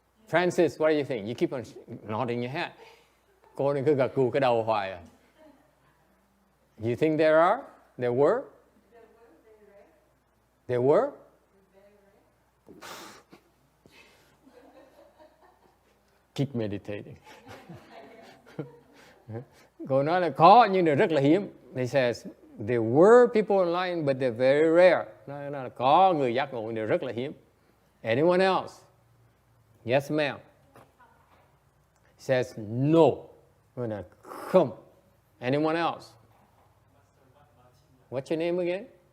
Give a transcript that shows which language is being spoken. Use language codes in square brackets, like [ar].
[en] Francis, what do you think? You keep on nodding your head. [vi] Cô đừng cứ gật gù cái đầu hoài à. [en] You think there are? There were? There were? Keep meditating. [vi] Cô nói là có nhưng mà rất là hiếm. [en] He says there were people online but they're very rare. [vi] Nói là có người giác ngộ nhưng rất là hiếm. [en] Anyone else? Yes, ma'am. He says no. [vi] Nói là không. [en] Anyone else? What's your name again?